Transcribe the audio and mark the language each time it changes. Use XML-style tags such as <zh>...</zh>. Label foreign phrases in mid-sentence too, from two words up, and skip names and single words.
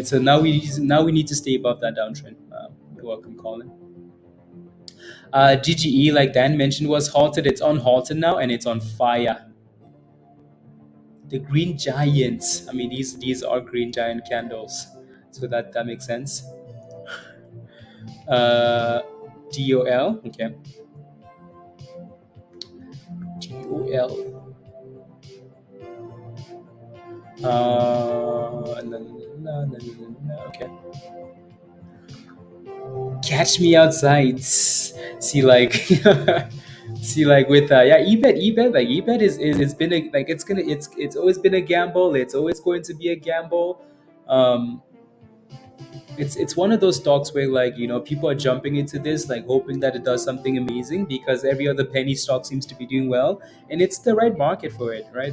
<en>So now we need to stay above that downtrend. You're welcome, Colin. GGE, like Dan mentioned, was halted. It's on halted now and it's on fire. The green giants, I mean, these are green giant candles, so that makes sense. uh DOL, okay. DOL. La, la, la, la, la, la, okay. Catch me outside. See, like, see, like with yeah, ebet, like ebet is it's been a like it's always been a gamble. It's always going to be a gamble. Um, it's one of those stocks where, like, people are jumping into this like hoping that it does something amazing because every other penny stock seems to be doing well, and it's the right market for it, right?</en>